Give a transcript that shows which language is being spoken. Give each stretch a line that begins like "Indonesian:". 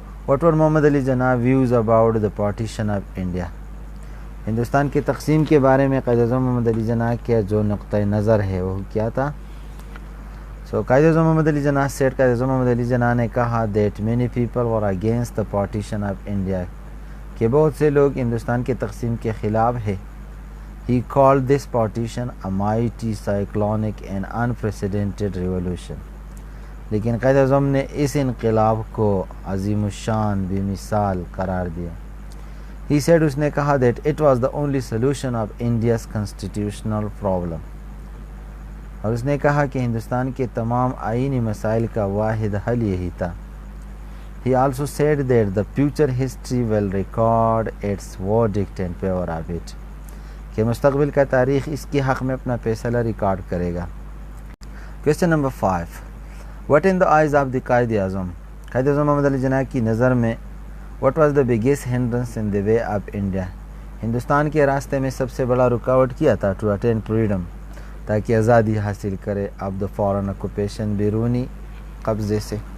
English: What were Muhammad Ali Jinnah views about the partition of India؟
Urdu: Hindustan کی تقسیم کے بارے میں قائد اعظم محمد علی جناح کے جو نقطہ نظر ہے وہ کیا تھا؟ قائد اعظم محمد علی جناح said، قائد اعظم محمد علی جناح نے کہا
English: that many people were against the partition of India،
Urdu: کہ بہت سے لوگ ہندوستان کی تقسیم کے خلاف ہے.
English: He called this partition a mighty cyclonic and unprecedented revolution،
Urdu: لیکن قائد اعظم نے اس انقلاب کو عظیم الشان بے مثال قرار دیا.
English: He said,
Urdu: اس نے کہا
English: that it was the only solution of India's constitutional problem.
Urdu: اور اس نے کہا کہ ہندوستان کے تمام آئینی مسائل کا واحد حل یہی تھا.
English: He also said that the future history will record its verdict in favor of it.
Urdu: کہ مستقبل کا تاریخ اس کے حق میں اپنا فیصلہ ریکارڈ کرے گا.
English: Question number 5. What in the eyes of the Quaid Azam Muhammad Ali Jinnah
Urdu: کی نظر میں
English: what was the biggest hindrance in the way of India؟
Urdu: Hindustan کے راستے میں سب سے بڑا رکاوٹ کیا تھا
English: to attain freedom،
Urdu: تاکہ آزادی حاصل کرے
English: of the foreign occupation،
Urdu: بیرونی قبضے سے.